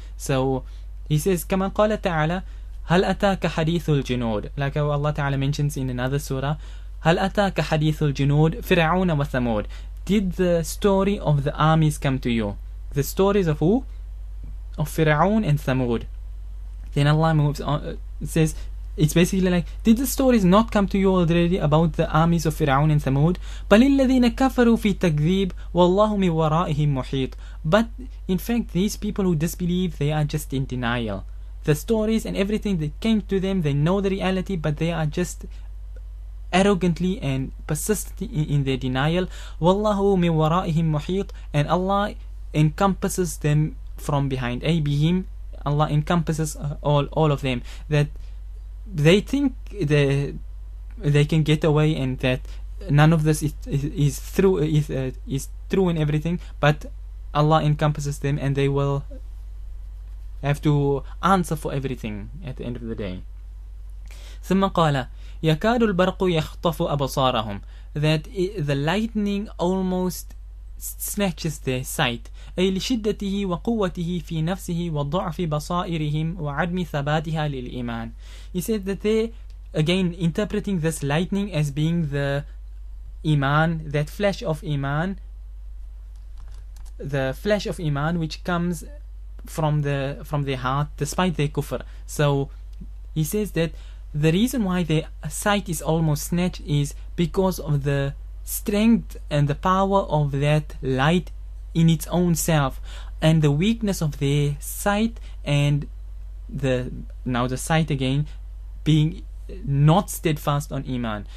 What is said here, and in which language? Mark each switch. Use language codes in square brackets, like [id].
[en] So he says, [ar] كما قال تعالى هل أتاك حديث الجنود, [en] like how Allah Ta'ala mentions in another surah, [ar] هل أتاك حديث الجنود فرعون وثمود, [en] did the story of the armies come to you? The stories of who? Of Fir'aun and Thamud. Then Allah moves on, says, it's basically like, did the stories not come to you already about the armies of Fir'aun and Thamud? [ar] بل الذين كفروا في تكذيب والله من ورائهم محيط. [en] But in fact, these people who disbelieve, they are just in denial. The stories and everything that came to them, they know the reality, but they are just arrogantly and persist in their denial. Wallahu min wara'ihim muhit, and Allah encompasses them from behind. Bihim, Allah encompasses all of them. That they think they can get away and that none of this is true and everything, but Allah encompasses them and they will have to answer for everything at the end of the day. [ar] ثم قال يكاد البرق يخطف أبصارهم, [en] that the lightning almost snatches their sight. [ar] أي لشدته وقوته في نفسه وضعف بصائرهم وعدم ثباتها للإيمان. [en] He said that they, again interpreting this lightning as being the Iman, that flash of Iman, the flash of Iman which comes from their heart despite their kufr. So he says that the reason why their sight is almost snatched is because of the strength and the power of that light in its own self, and the weakness of their sight, and the sight again being not steadfast on Iman.